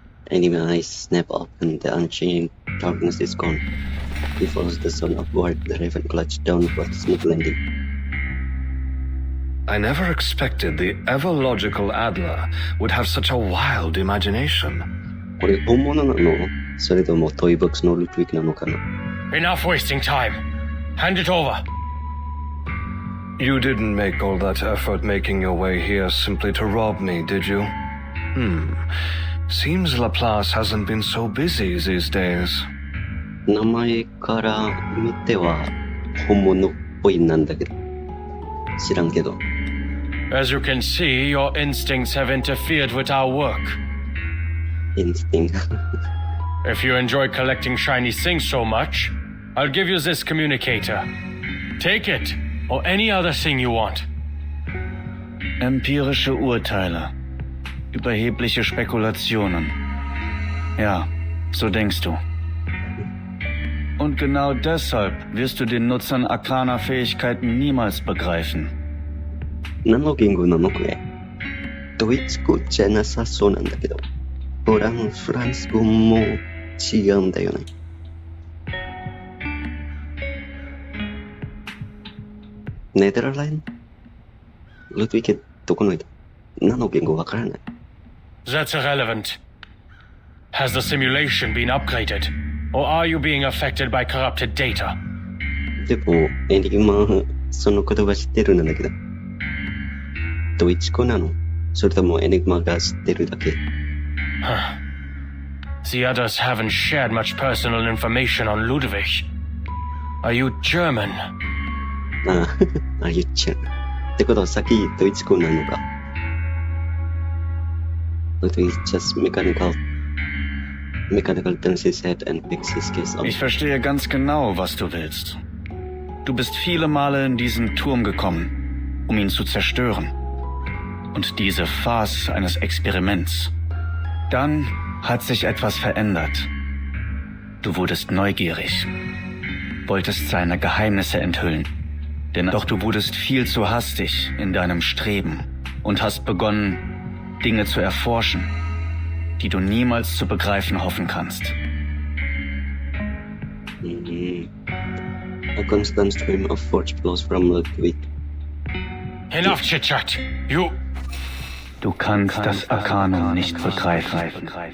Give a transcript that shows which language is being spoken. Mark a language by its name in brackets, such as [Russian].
[English] Enemy eyes snap up and the unchanging darkness is gone. He follows the sun upward, the raven clutched down for a smooth landing. I never expected the ever-logical Adler would have such a wild imagination. [Japanese] これ本物なの？それともトイボックスのルトウィックなのかな？ [English] Enough wasting time. Hand it over. You didn't make all that effort making your way here simply to rob me, did you? Seems Laplace hasn't been so busy these days. [Japanese] 名前から見ては本物っぽいなんだけど。知らんけど。 [English] As you can see, your instincts have interfered with our work. Instinct. If you enjoy collecting shiny things so much, I'll give you this communicator. Take it, or any other thing you want. [German] Empirische Urteile. Überhebliche Spekulationen. Ja, so denkst du. Und genau deshalb wirst du den Nutzern arkaner Fähigkeiten niemals begreifen. [Japanese] 何の言語なのこれ？ドイツ語じゃなさそうなんだけど。フランス語も違うんだよね。ネダーランド？ルトウィケどこの人？何の言語わからない。 [English] That's irrelevant. Has the simulation been upgraded? Or are you being affected by corrupted data? [Japanese] でも、エニグマ、その言葉知ってるんだけど。ドイツ語なの？それともエニグマが知ってるだけ？ [English] The others haven't shared much personal information on Ludwig. Are you German? [Japanese] 言っちゃう。ってことはさっきドイツ語なのか。 [English] Ludwig is just mechanical turns his head and picks his case up. [German] Ich verstehe ganz genau, was du willst. Du bist viele Male in diesen Turm gekommen, um ihn zu zerstören. Und diese Farce eines Experiments. Dann hat sich etwas verändert. Du wurdest neugierig, wolltest seine Geheimnisse enthüllen. Doch du wurdest viel zu hastig in deinem Streben und hast begonnen, Dinge zu erforschen, die du niemals zu begreifen hoffen kannst. [English] A constant stream of force flows from Ludwig. Enough chit-chat. [German] Du kannst das Arkanum nicht begreifen.